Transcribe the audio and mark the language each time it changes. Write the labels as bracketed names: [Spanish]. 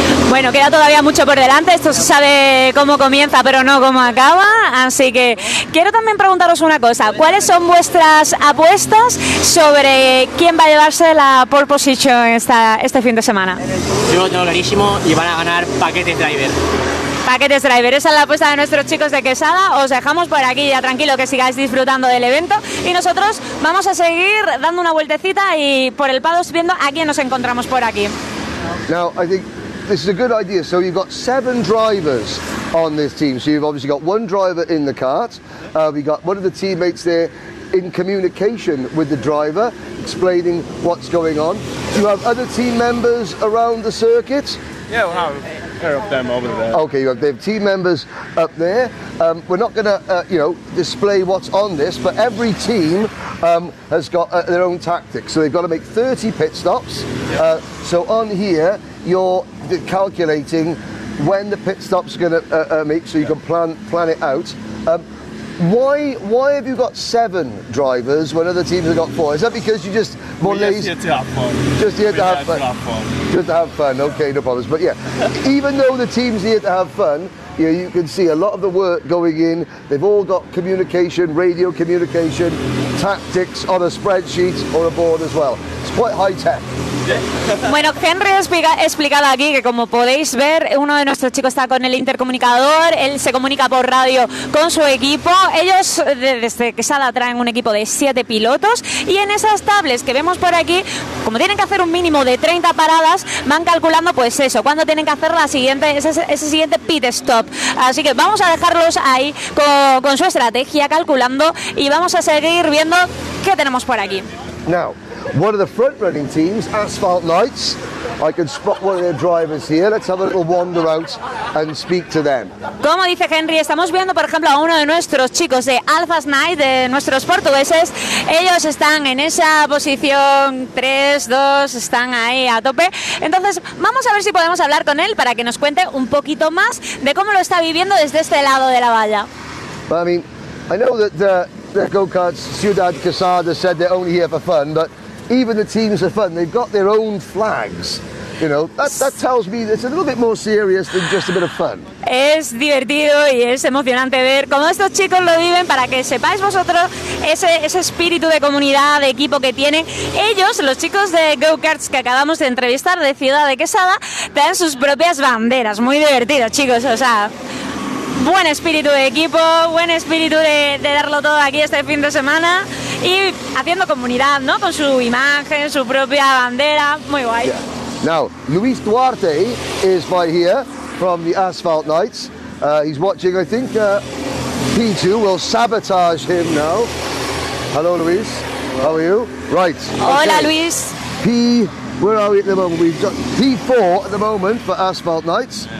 [Spanish] Bueno, queda todavía mucho por delante, esto se sabe cómo comienza pero no cómo acaba, así que quiero también preguntaros una cosa, ¿cuáles son vuestras apuestas sobre quién va a llevarse la pole position este fin de semana? Yo lo tengo clarísimo y van a ganar Paquetes Driver. Paquetes Driver, esa es la apuesta de nuestros chicos de Quesada. Os dejamos por aquí ya tranquilo que sigáis disfrutando del evento y nosotros vamos a seguir dando una vueltecita y por el paddock viendo a quién nos encontramos por aquí. [English] Now, I think this is a good idea. So you've got 7 drivers on this team. So you've obviously got one driver in the kart. We got one of the teammates there in communication with the driver, explaining what's going on. Do you have other team members around the circuit? Yeah, we'll have a pair of them over there. Okay, they have team members up there. We're not going to, display what's on this, but every team has got their own tactics. So they've got to make 30 pit stops. So on here, you're calculating when the pit stop's going to make, so you can plan it out. Why have you got 7 drivers when other teams have got 4? Is that because you just more lazy? Just here to have fun. Just here to have fun. Just to have fun. Okay, no problems. But yeah, even though the team's here to have fun, you can see a lot of the work going in. They've all got communication, radio communication, tactics on a spreadsheet or a board as well. It's quite high tech. [Spanish] Bueno, Henry ha explicado aquí que como podéis ver, uno de nuestros chicos está con el intercomunicador, él se comunica por radio con su equipo. Ellos desde Quesada traen un equipo de 7 pilotos y en esas tablets que vemos por aquí, como tienen que hacer un mínimo de 30 paradas, van calculando pues eso, cuándo tienen que hacer ese siguiente pit stop. Así que vamos a dejarlos ahí con su estrategia calculando y vamos a seguir viendo qué tenemos por aquí. [English] Now, one of the front-running teams, Asphalt Knights, I can spot one of their drivers here. Let's have a little wander out and speak to them. [Spanish] Como dice Henry, estamos viendo por ejemplo a uno de nuestros chicos de Alphas Knight, de nuestros portugueses. Ellos están en esa posición 3, 2, están ahí a tope. Entonces vamos a ver si podemos hablar con él para que nos cuente un poquito más de cómo lo está viviendo desde este lado de la valla. [English] I mean, I know that the Go-Karts Ciudad Quesada said they're only here for fun, but even the teams are fun. They've got their own flags. You know, that tells me it's a little bit more serious than just a bit of fun. [Spanish] Es divertido y es emocionante ver cómo estos chicos lo viven para que sepáis vosotros ese espíritu de comunidad, de equipo que tienen. Ellos, los chicos de Go-Karts que acabamos de entrevistar de Ciudad de Quesada, traen sus propias banderas. Muy divertido, chicos, o sea... buen espíritu de equipo, buen espíritu de darlo todo aquí este fin de semana y haciendo comunidad, ¿no? Con su imagen, su propia bandera, muy guay. [English] Yeah. Now, Luis Duarte is by here from the Asphalt Nights. He's watching, I think P2 will sabotage him now. Hello, Luis. How are you? Right. [Spanish] Hola, [English] okay. Luis. Where are we at the moment? We've got P4 at the moment for Asphalt Nights.